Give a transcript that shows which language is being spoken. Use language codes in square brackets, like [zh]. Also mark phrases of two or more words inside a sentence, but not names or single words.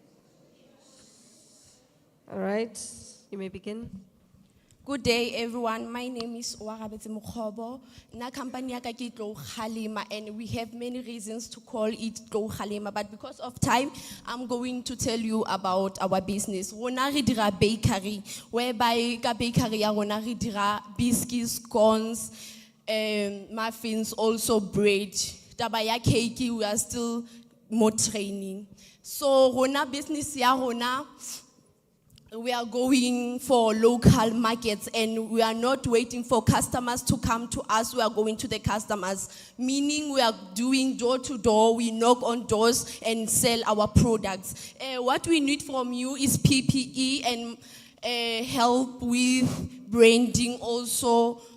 [en] All right, you may begin. Good day, everyone. My name is Oarabetse Mokhobo. [st] Na company yaka ke Tlo Kgalema, [en] and we have many reasons to call it Tlo Kgalema, but because of time, I'm going to tell you about our business. [st] Rona re dira bakery, whereby ka bakery ya rona re dira [en] biscuits, scones, muffins, also bread. [st] Taba ya [en] cake, we are still more training. [st] So rona business ya rona, [en] we are going for local markets and we are not waiting for customers to come to us, we are going to the customers. Meaning we are doing door to door, we knock on doors and sell our products. What we need from you is PPE and help with branding also.